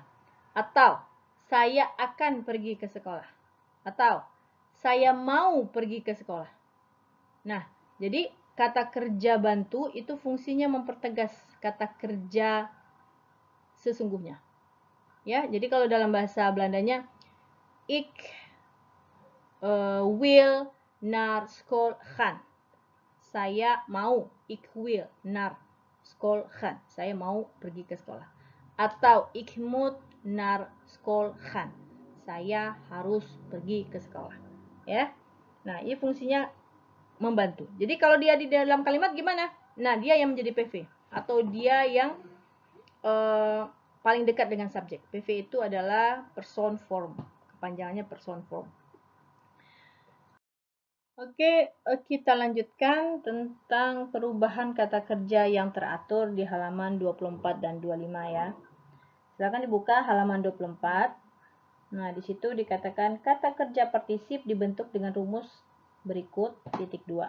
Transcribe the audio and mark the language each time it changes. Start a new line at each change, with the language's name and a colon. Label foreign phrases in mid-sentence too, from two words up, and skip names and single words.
Indonesian: Atau saya akan pergi ke sekolah. Atau saya mau pergi ke sekolah. Nah, jadi kata kerja bantu itu fungsinya mempertegas kata kerja sesungguhnya. Ya, jadi kalau dalam bahasa Belandanya,
Dutch: ik wil naar school gaan.
Indonesian: Saya mau,
Dutch: ik wil naar school gaan.
Indonesian: Saya mau pergi ke sekolah.
Dutch: Atau ik moet naar school gaan.
Indonesian: Saya harus pergi ke sekolah. Ya. Nah, ini fungsinya membantu. Jadi kalau dia di dalam kalimat gimana? Nah, dia yang menjadi PV atau dia yang paling dekat dengan subjek. PV itu adalah
English: person form.
Indonesian: Kepanjangannya
English: person form.
Indonesian: Oke, kita lanjutkan tentang perubahan kata kerja yang teratur di halaman 24 dan 25 ya. Silakan dibuka halaman 24. Nah, di situ dikatakan kata kerja partisip dibentuk dengan rumus berikut titik 2.